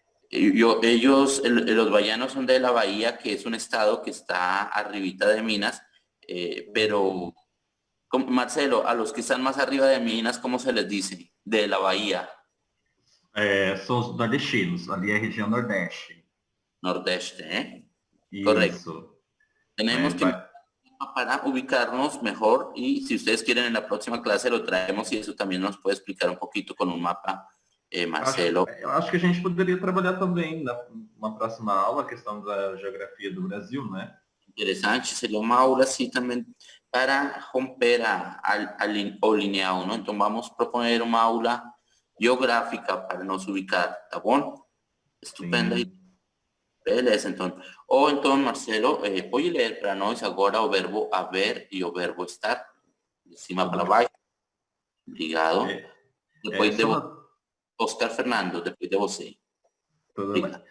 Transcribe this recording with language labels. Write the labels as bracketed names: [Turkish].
[Spanish] Los bahianos son de la bahía, que es un estado que está arribita de Minas, pero Marcelo, a los que están más arriba de Minas, ¿cómo se les dice? De la bahía. [Portuguese] São os nordestinos, ali é a região nordeste. [Spanish] Nordeste, ¿eh? [Portuguese] Isso. [Spanish] Correcto. Tenemos que para ubicarnos mejor y si ustedes quieren en la próxima clase lo traemos y eso también nos puede explicar un poquito con un mapa, Marcelo. [Portuguese] Eu acho que a gente poderia trabalhar também numa próxima aula a questão da geografia do Brasil, né? [Spanish] Interesante, sería una aula así también para romper o lineal, ¿no? Entonces vamos a proponer una aula geográfica para nos ubicar, [Portuguese] ¿tá bom? Estupenda. Beleza, então. Ou então, Marcelo, pode ler para nós agora o verbo haver e o verbo estar, de cima para baixo. Obrigado. Depois de Oscar Fernando, depois de você. Tudo bem.